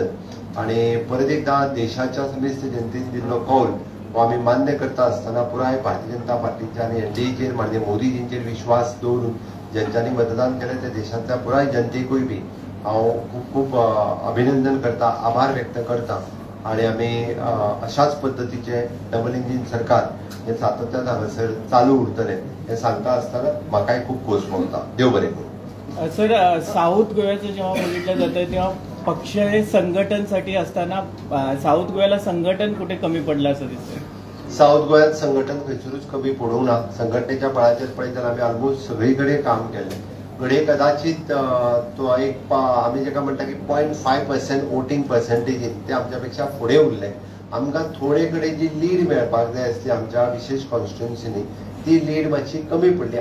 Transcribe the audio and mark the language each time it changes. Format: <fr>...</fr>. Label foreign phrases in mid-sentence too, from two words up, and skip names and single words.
<kok>आणि परत एकदा देशाच्या समेस्त जनतेन दिल्लो कौल हो आमी मान्य करता आसतना पुराय भारतीय जनता पार्टीच्या आणि एनडीएचेर माननीय मोदीजींचेर विश्वास दवरून ज्यांच्यांनी मतदान केलें त्या देशांतल्या पुराय जनतेकूय बी हांव खूप खूप अभिनंदन करता, आभार व्यक्त करता. आणि आमी अशाच पद्दतीचे</kok> <en>double engine</en> <kok>सरकार हे सातत्यान हांगासर चालू उरतले हे सांगता आसतना म्हाकाय खूप खोस भोगता. देव बरें करूं.</kok> <mr>सर, साऊथ गोव्याचं जेव्हा बघितलं जातं तेव्हा पक्ष हे संघटनसाठी असताना साऊथ गोव्याला संघटन कुठे कमी पडलं असं दिसतंय.</mr> <kok>साऊथ गोव्यात संघटन खंयसरूच कमी पडूंक ना. संघटनेच्या बळाचेर पळयत जाल्यार आमी ऑलमोस्ट सगळी कडेन काम केलें. घडये कदाचित तो एक आमी जेका म्हणटा की 0.5%</kok> <en>voting percentage</en> <kok>ते आमच्या पेक्षा फुडें उरले. आमकां थोडे कडेन जी लीड मेळपाक जाय आसली आमच्या विशेष कॉन्स्टिट्युएन्सीनी ती लीड मातशी कमी पडली.</kok>